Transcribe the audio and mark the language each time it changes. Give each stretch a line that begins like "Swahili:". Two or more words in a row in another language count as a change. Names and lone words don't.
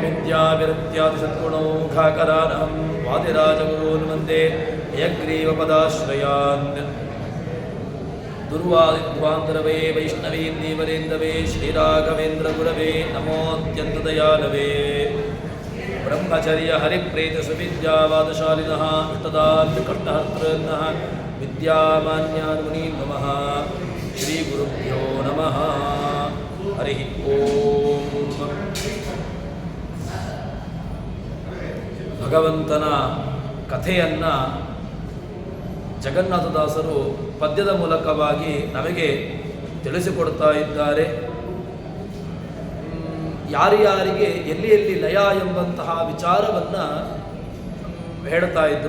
Sanskrit: विद्याविरक्त्यादिसद्गुणौघाकरानहं वादिराजगुरून् वन्दे हयग्रीवपदाश्रयान् दुर्वादिध्वान्तरवे वैष्णवीन् देवरेन्दवे श्रीराघवेन्द्रगुरवे नमोऽत्यन्तदयालवे ब्रह्मचर्य हरिप्रेतसुविद्यावादशालिनः इष्टदाभिकष्टहर्तृन्नः विद्यामान्यान् मुनीन् नमः श्रीगुरुभ्यो नमः हरिः ओम्
Kannada: ಭಗವಂತನ ಕಥೆಯನ್ನು ಜಗನ್ನಾಥದಾಸರು ಪದ್ಯದ ಮೂಲಕವಾಗಿ ನಮಗೆ ತಿಳಿಸಿಕೊಡ್ತಾ ಇದ್ದಾರೆ. ಯಾರ್ಯಾರಿಗೆ ಎಲ್ಲಿ ಎಲ್ಲಿ ಲಯ ಎಂಬಂತಹ ವಿಚಾರವನ್ನು ಹೇಳ್ತಾ ಇದ್ದರು.